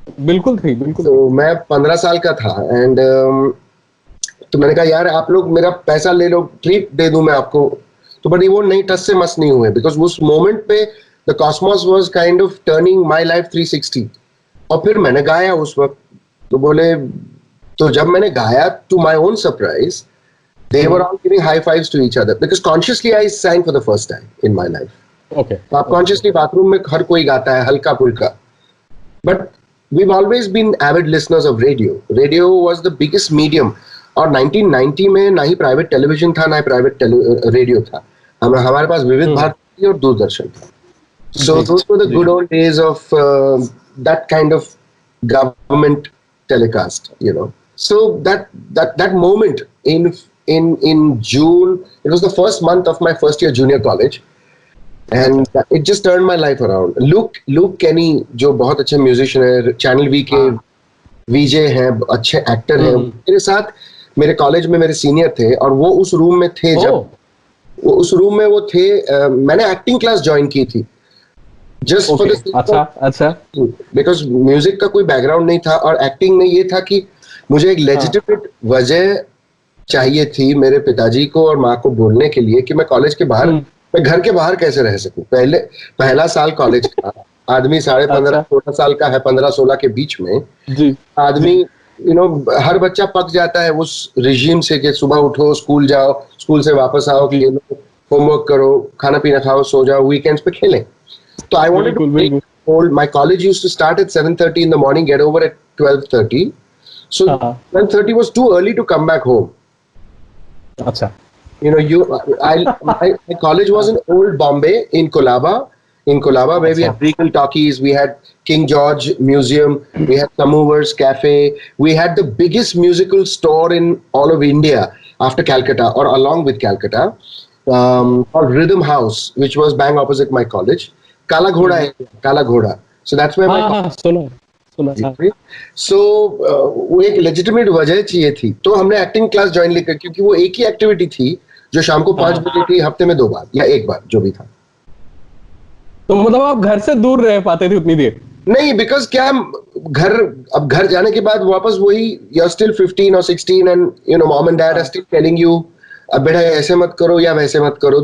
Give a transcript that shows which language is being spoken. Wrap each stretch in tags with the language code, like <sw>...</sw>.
<hi>बिल्कुल थी, बिल्कुल। तो मैं 15 साल का था, एंड तो मैंने कहा यार आप लोग मेरा पैसा ले लो, ट्रीट दे दूं मैं आपको। तो बट वो नहीं, टस से मस नहीं हुए, बिकॉज उस मोमेंट पे</hi> <en>The cosmos was kind of turning my life 360।</en> <hi>और फिर मैंने गाया</hi> <en>उस वक्त, तो बोले, तो जब मैंने गाया, to my own surprise, they were all giving high fives to each other, because consciously I sang for the first time in my life। Okay।</en> <hi>तो आप consciously बाथरूम में हर कोई गाता है हल्का फुल्का,</hi> <en>but we've always been avid listeners of radio। Radio was the biggest medium,</en> <hi>और 1990 में ना ही प्राइवेट टेलीविजन था, ना ही प्राइवेट रेडियो था, हमारे पास विविध भारती और दूरदर्शन था।</hi> <en>So those were the good old days of that kind of government telecast, you know। So that moment in June, it was the first month of my first year junior college, and it just turned my life around।</en> <hi>Luke Kenny, जो बहुत अच्छे musician है, channel we के वीजे हैं, अच्छे actor हैं, मेरे साथ मेरे कॉलेज में मेरे सीनियर थे, और वो उस रूम में थे। जब वो उस रूम में वो थे, मैंने एक्टिंग क्लास ज्वाइन की थी,</hi> <en>just for the</en> <hi>अच्छा बिकॉज म्यूजिक का कोई बैकग्राउंड नहीं था, और एक्टिंग में ये था कि मुझे एक लेजिटिमेट वजह चाहिए थी मेरे पिताजी को और माँ को बोलने के लिए कि मैं कॉलेज के बाहर, मैं घर के बाहर कैसे रह सकूं। पहला साल कॉलेज का, आदमी 15.5-16 साल का है, 15-16 के बीच में जी। आदमी यू नो हर बच्चा पक जाता है उस रिजीम से कि सुबह उठो, स्कूल जाओ, स्कूल से वापस आओ, कि होमवर्क करो, खाना पीना खाओ, सो जाओ, वीकेंड्स पे खेलें।</hi> <en>तो I wanted to hold my college used to start at 7:30 in the morning, get over at 12:30, so 12:30 was too early to come back home।</en> <hi>Acha,</hi> <en>you know, my college was in Old Bombay in Colaba, where we had Regal Talkies, we had King George Museum, we had Samovers Cafe, we had the biggest musical store in all of India after Calcutta, or along with Calcutta, called Rhythm House, which was bang opposite my college। Kala Ghoda, so that's where my सुना।</en> <hi>So वो एक legitimate वजह चाहिए थी, तो हमने acting class join ली, क्योंकि वो एक ही एक्टिविटी थी जो शाम को 5 बजे थी, हफ्ते में 2 बार या 1 बार जो भी था। तो मतलब आप घर से दूर रह पाते थे उतनी देर? नहीं, बिकॉज क्या अब घर जाने के बाद वापस वही,</hi> <en>you are still 15 or 16 and you know mom and dad are still telling you</en> <hi>अब बेटा ऐसे मत करो या वैसे मत करो।</hi>